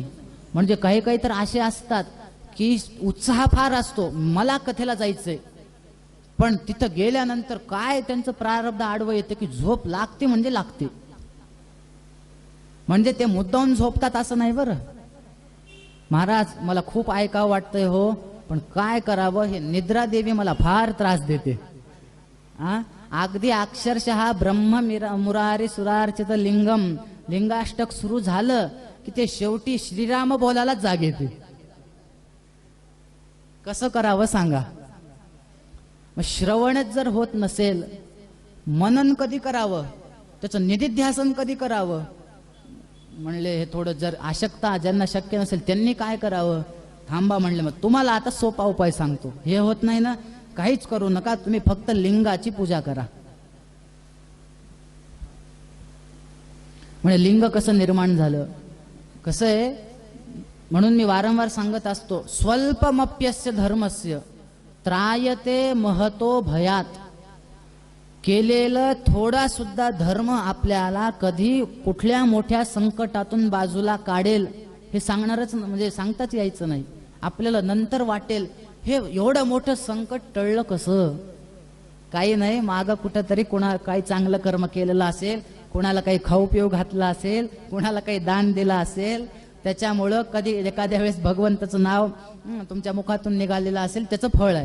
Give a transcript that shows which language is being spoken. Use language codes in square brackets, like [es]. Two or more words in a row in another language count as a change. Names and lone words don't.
[mr] म्हणजे काही काही तर असे असतात की उत्साह फार असतो, मला कथेला जायचंय, पण तिथं गेल्यानंतर काय त्यांचं प्रारब्ध आडवं येते की झोप लागते म्हणजे लागते. म्हणजे ते मुद्दाम झोपतात असं नाही बरं. महाराज मला खूप ऐकावं वाटतंय हो, पण काय करावं, हे निद्रा देवी मला फार त्रास देते. अगदी अक्षरशः [sa] ब्रह्म मुरारी सुरार्चित लिंगम [mr] लिंगाष्टक सुरू झालं की ते शेवटी श्रीराम बोलायला जाग येते. कसं करावं सांगा? मग श्रवणच जर होत नसेल, मनन कधी करावं, त्याचं निधिध्यासन कधी करावं? म्हणले हे थोडं जर अशक्ता ज्यांना शक्य नसेल त्यांनी काय करावं? थांबा म्हणले, मग तुम्हाला आता सोपा उपाय सांगतो. हे होत नाही ना, काहीच करू नका, तुम्ही फक्त लिंगाची पूजा करा. म्हणजे लिंग कसं निर्माण झालं, कसं आहे, म्हणून मी वारंवार सांगत असतो, [sa] स्वल्पमप्यस्य धर्मस्य त्रायते महतो भयात. [mr] केलेलं थोडा सुद्धा धर्म आपल्याला कधी कुठल्या मोठ्या संकटातून बाजूला काढेल हे सांगणारच, म्हणजे सांगताच यायचं नाही. आपल्याला नंतर वाटेल हे एवढं मोठं संकट टळलं कसं? काही नाही, मागं कुठंतरी कोणा काही चांगलं कर्म केलेलं असेल, कोणाला काही खाऊ पिऊ घातला असेल, कोणाला काही दान दिलं असेल, त्याच्यामुळं कधी एखाद्या वेळेस भगवंताचं नाव तुमच्या मुखातून निघालेलं असेल, त्याचं फळ आहे.